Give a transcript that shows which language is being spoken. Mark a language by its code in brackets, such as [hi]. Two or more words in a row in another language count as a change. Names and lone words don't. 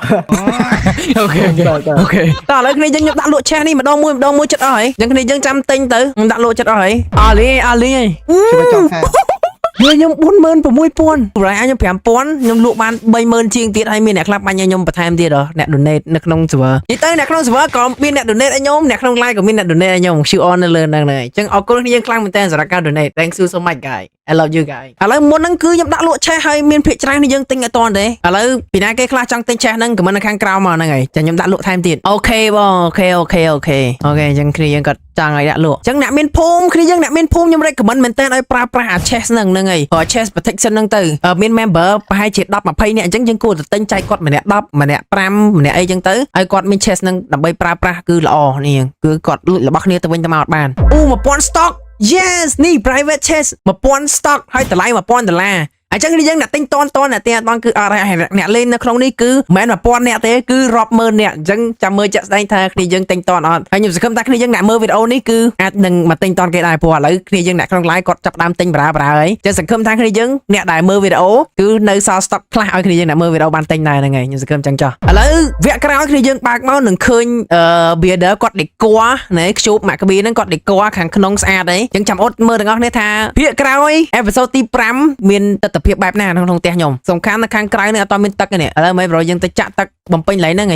[km] អូខេតើឥឡូវគ្នាយើងដាក់លក់ឆេះនេះម្ដងមួយចិត្តអស់ហើយយើងគ្នាយើងចាំទិញទៅដាក់លក់ចិត្តអស់ហើយអាលីហី ជួយចង់ថា ខ្ញុំ46000ប្រហែលខ្ញុំ5000ខ្ញុំលក់បាន30000ជាងទៀតហើយមានអ្នកខ្លះបាញ់ឲ្យខ្ញុំបន្ថែមទៀតអ្នក donate នៅក្នុង server និយាយទៅអ្នកក្នុង server ក៏មានអ្នក donate ឲ្យខ្ញុំអ្នកក្នុង live ក៏មានអ្នក donate ឲ្យខ្ញុំ [en] show on [km] នៅលើហ្នឹងហើយអញ្ចឹងអរគុណគ្នាយើងខ្លាំងមែនតើសម្រាប់ការ donate [en] thanks you so much guys I love you guys [km] ឥឡូវមុនហ្នឹងគឺខ្ញុំដាក់លក់ឆេះហើយមានភាគច្រើននេះយើងទិញអត់តាន់ទេឥឡូវពីណាគេខ្លះចង់ទិញឆេះហ្នឹងខមមិននៅខាងក្រៅមកហ្នឹងហើយចា ខ្ញុំដាក់លក់ថែមទៀតអូខេបងអូខេអញ្ចឹងគ្នាយើងក៏ចង់ឲ្យដាក់លក់អញ្ចឹងអ្នកមានភូមិគ្នាយើងអ្នកមានភូមិខ្ញុំ recommend មែនតើឲ្យប្រើប្រាស់អា chest ហ្នឹងហើយព្រោះ chest protection ហ្នឹងទៅមាន member ប្រហែលជា10 20នាក់អញ្ចឹងយើងគួរតែទិញចែកគាត់ម្នាក់10ម្នាក់5ម្នាក់អីអញ្ចឹងទៅឲ្យគាត់មាន chest ហ្នឹងដើម្បីប្រើប្រាស់គឺល្អនេះគឺគាត់លួចរបស់គ្នាទៅវិញទៅមកអត់បានអូ [en] 1000 stock yes [km] នេះ [en] private chest 1000 stock [km] ហើយតម្លៃ$1000អញ្ចឹងយើងអ្នកទិញតនអ្នកទិញអត់បានគឺអត់អ្នកលេងនៅក្នុងនេះគឺ មិនមែន1000នាក់ទេគឺរាប់ម៉ឺននាក់អញ្ចឹងចាំមើលចាក់ស្ដែងថាគ្នាយើងទិញតនអត់ហើយខ្ញុំសង្ឃឹមថាគ្នាយើងអ្នកមើលវីដេអូនេះគឺអាចនឹងមកទិញតនគេដែរ ព្រោះឥឡូវគ្នាយើងអ្នកក្នុង live គាត់ចាប់ដើមទិញបារាហើយចឹងសង្ឃឹមថាគ្នាយើងអ្នកដែលមើលវីដេអូគឺនៅសល់ stock ខ្លះឲ្យគ្នាយើងអ្នកមើលវីដេអូបានទិញដែរហ្នឹងហើយខ្ញុំសង្ឃឹមចឹងចុះឥឡូវវគ្គក្រោយគ្នាយើងបើកមកនឹងឃើញbuilder គាត់ decor ណែខ្ជូបម៉ាក់កាប៊ីហ្នឹងគាត់ decor ខាងក្នុងស្អាតអីចឹងចាំអត់មើលទាំងអស់គ្នាថាភាគក្រោយ [en] episode ទី5 [km] មានទស្សនវិជ្ជាបែបណាក្នុងផ្ទះខ្ញុំសំខាន់នៅខាងក្រៅនេះអត់មានទឹកទេនេះឥឡូវមិនប្រូយើងទៅចាក់ទឹកបំពេញកន្លែងហ្នឹងហី